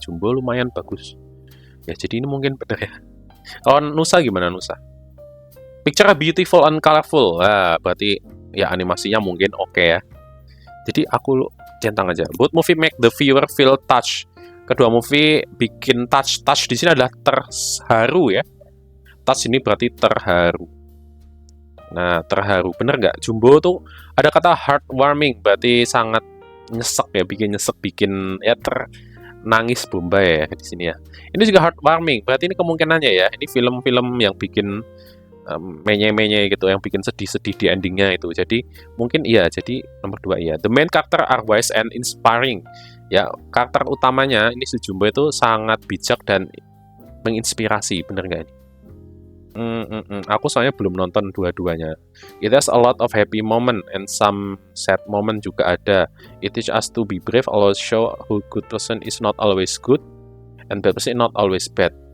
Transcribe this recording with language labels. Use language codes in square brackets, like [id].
[id] Jumbo lumayan bagus. Ya, jadi ini mungkin benar ya. Kalau Nusa gimana Nusa? [en] Picture beautiful and colorful. [id] Nah, berarti ya animasinya mungkin oke ya. Jadi aku centang aja. [en] Both movie make the viewer feel touch. [id] Kedua movie bikin touch. Touch di sini adalah terharu ya. Touch ini berarti terharu. Nah, terharu. Bener nggak? Jumbo tuh ada kata heartwarming. Berarti sangat nyesek ya. Bikin nyesek. Bikin ya nangis Bombay ya di sini ya. Ini juga heartwarming. Berarti ini kemungkinannya ya. Ini film-film yang bikin menye-menye gitu, yang bikin sedih-sedih di endingnya itu. Jadi mungkin iya. Jadi nomor 2 iya. [en] The main character are wise and inspiring. [id] Ya, karakter utamanya ini si Jumbo itu sangat bijak dan menginspirasi. Bener nggak ini? Aku soalnya belum nonton dua-duanya. [en] It has a lot of happy moment and some sad moment [id] juga ada. [en] It teach us to be brave, always show who good person is not always good and bad person not always bad.